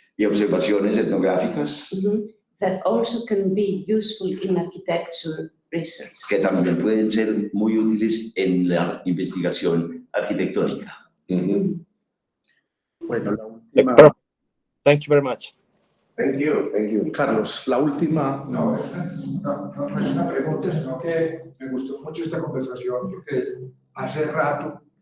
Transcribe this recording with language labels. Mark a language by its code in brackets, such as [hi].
[es] y observaciones etnográficas [en] that also can be useful in architecture research. [es] que también pueden ser muy útiles en la investigación arquitectónica. Bueno, la última, [en] Thank you very much. Thank you, thank you. [es] Carlos, la última. No es una pregunta, sino que me gustó mucho esta conversación porque hace rato